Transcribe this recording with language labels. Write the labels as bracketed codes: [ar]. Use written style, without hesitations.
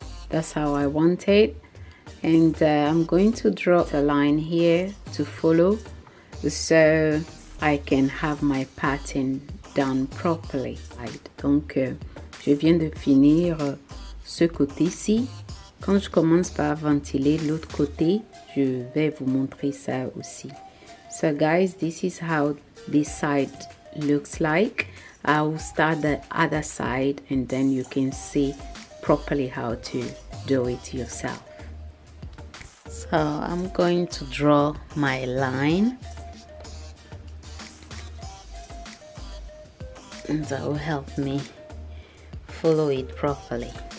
[en] That's how I want it, and I'm going to draw a line here to follow so I can have my pattern done properly. [fr] Donc je viens de finir ce côté-ci. Quand je commence par ventiler l'autre côté, je vais vous montrer ça aussi. [en] So guys, this is how this side looks like. I will start the other side and then you can see properly how to do it yourself. So I'm going to draw my line, and that will help me follow it properly.